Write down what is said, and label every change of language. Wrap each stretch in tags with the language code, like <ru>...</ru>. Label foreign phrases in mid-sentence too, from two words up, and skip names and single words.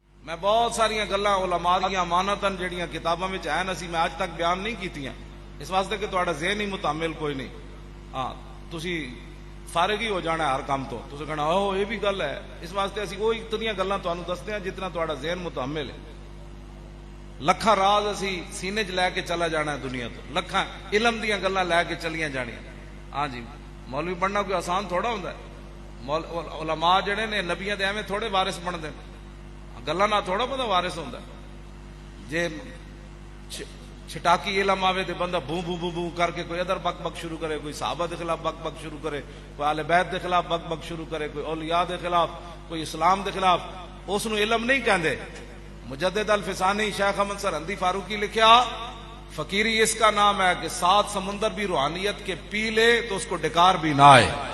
<pa>میں بہت ساری گلاں علماء دیاں امانتاں جڑیاں کتاباں وچ ہیں اسی میں اج تک بیان نہیں کیتیاں، اس واسطے کہ تہاڈا ذہن ہی متحمل کوئی نہیں۔ ہاں تسی فارغ ہی ہو جانا ہے ہر کام تو، تسی کہنا اوہ یہ بھی گل ہے، اس واسطے اسی وہی اتنی گلاں تانوں دستے ہیں جتنا تہاڈا ذہن متحمل ہے۔ لکھاں راز اسی سینے چ لے کے چلا جانا ہے دنیا تو، لکھاں علم دیاں گلاں لے کے چلیاں جانیاں۔ ہاں جی، مولوی بننا کوئی آسان تھوڑا ہوندا ہے۔ علماء جڑے نے نبیاں دے ایویں تھوڑے وارث بنتے ہیں، گلاں نہ تھوڑا بندہ وارث ہوندا ہے۔ جے چھٹاکی علم آوے تے بندہ بو بو بو بو کر کے کوئی ادھر بک بک شروع کرے، کوئی صحابہ دے خلاف بک بک شروع کرے، کوئی اہل بیت دے خلاف بک بک شروع کرے، کوئی اولیاء دے خلاف، کوئی اسلام دے خلاف، اس نو علم نہیں کہندے۔</pa> <ur>مجدد الفسانی شیخ احمد سرہندی فاروقی لکھیا فقیری اس کا نام ہے کہ 7 سمندر بھی روحانیت کے پی لے تو اس کو ڈکار بھی نہ آئے۔</ur>